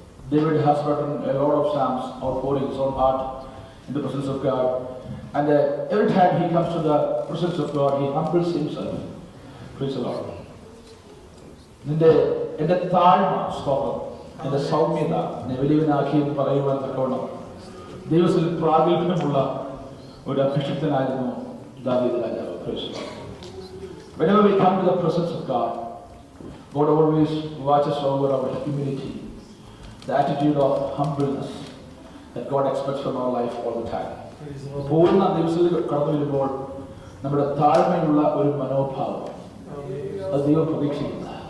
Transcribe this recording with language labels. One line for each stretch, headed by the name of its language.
English: David has written a lot of psalms outpouring his own heart in the presence of God. And every time he comes to the presence of God, he humbles himself. Praise the Lord.
Malayalam: എന്റെ താഴ്മ, സ്തോത്രം, എന്റെ സൗമ്യത എന്നെ വലിയവനാക്കി എന്ന് പറയുവാൻ തക്കവണ്ണം ദൈവത്തിൽ പ്രാഗൽഭ്യമുള്ള ഒരു അഭിഷിക്തനായിരുന്നു ദാവീദ് രാജാവ്.
English: Praise the Lord. Whenever we come to the presence of God, God always watches over our humility, the attitude of humbleness that God expects from our life all the time.
Malayalam: പൂർണ്ണ ദിവസത്തിൽ കടന്നു വരുമ്പോൾ നമ്മുടെ താഴ്മയുള്ള ഒരു മനോഭാവം അത് ദൈവം പ്രതീക്ഷിക്കുന്ന.